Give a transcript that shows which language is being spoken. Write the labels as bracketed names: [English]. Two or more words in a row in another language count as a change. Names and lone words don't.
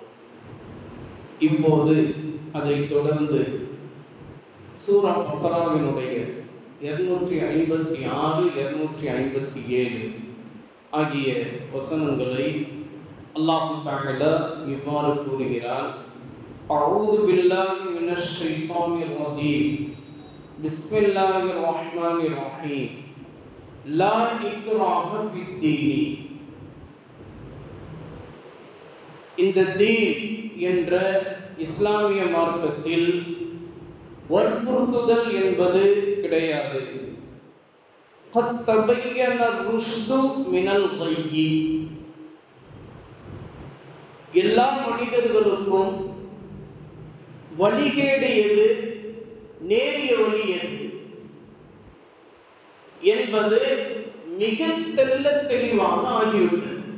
[Tamil] இப்போது அதை தொடர்ந்து சூரா பக்ராவினுடைய 256, 257 ஆகிய வசனங்களை [Arabic] الله تعالى [Tamil] இவ்வாறு கூறுகிறார். [Arabic] أعوذ بالله من الشيطان الرجيم بسم الله الرحمن الرحيم لا إكراه في الدين. [Tamil] இந்த தீன் என்ற இஸ்லாமிய மார்க்கத்தில் வற்புறுத்துதல் என்பது கிடையாது. [Arabic] قد تبين الرشد من الغي. [Tamil] எல்லா மனிதர்களுக்கும் வழிகேடு எது, நேரிய வழி எது என்பது மிக தெளிவாக ஆகிவிட்டது.